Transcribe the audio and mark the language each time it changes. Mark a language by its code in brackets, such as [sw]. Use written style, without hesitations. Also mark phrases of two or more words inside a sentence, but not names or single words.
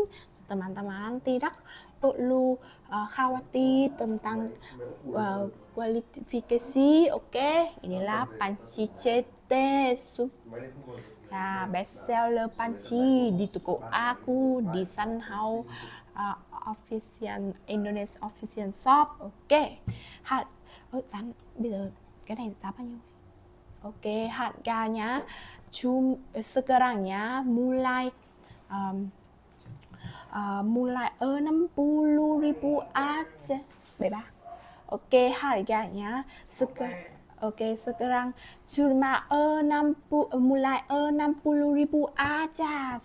[id] Teman-teman tidak perlu khawatir tentang kualifikasi. Oke, inilah panci CT ya, [en] best seller [id] panci di toko aku di Sunhouse Official Indonesia Official Shop. [vi] Ok, bây giờ cái này giá bao nhiêu? [id] Ok, harganya sekarangnya mulai 60.000 aja, 73. Oke, harganya sekarang cuma mulai 60.000 aja.